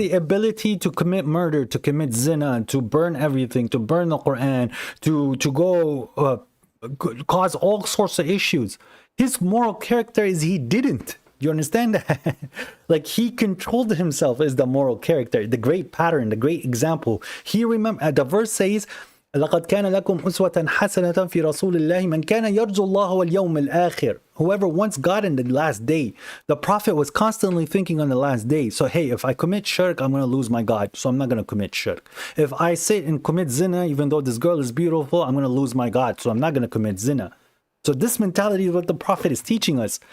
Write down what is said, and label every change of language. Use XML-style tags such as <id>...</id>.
<en>the ability to commit murder, to commit zina, to burn everything, to burn the Quran, to go cause all sorts of issues. His moral character is he didn't. You understand that? Like he controlled himself as the moral character, the great pattern, the great example. He the verse says,</en> <ar>لقد كان لكم أسوة حسنة في رسول الله من كان يرجو الله واليوم الآخر.</ar> <en>Whoever wants God in the last day. The Prophet was constantly thinking on the last day. So hey, if I commit shirk, I'm going to lose my God. So I'm not going to commit shirk. If I sit and commit zina, even though this girl is beautiful, I'm going to lose my God. So I'm not going to commit zina. So this mentality is what the Prophet is teaching us.</en>